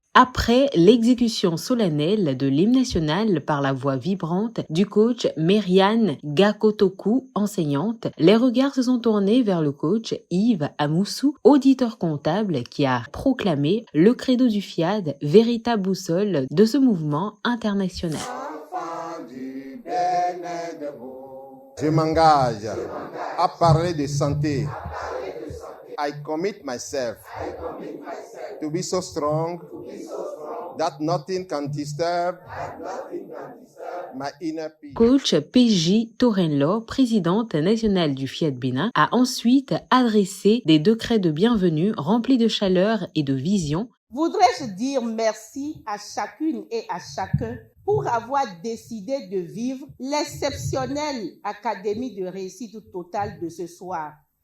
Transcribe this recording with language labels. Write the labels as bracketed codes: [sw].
[fr] Après l'exécution solennelle de l'hymne national par la voix vibrante du coach Meriane Gakotoku, enseignante, les regards se sont tournés vers le coach Yves Amoussou, auditeur comptable, qui a proclamé le credo du FIAD, véritable boussole de ce mouvement international. Je m'engage à parler de santé. [en] I commit myself to be so strong that nothing can disturb my inner peace. [fr] Coach PJ Torenlo, présidente nationale du Fiat Bénin, a ensuite adressé des décrets de bienvenue remplis de chaleur et de vision. Voudrais-je dire merci à chacune et à chacun pour avoir décidé de vivre l'exceptionnelle Académie de réussite totale de ce soir.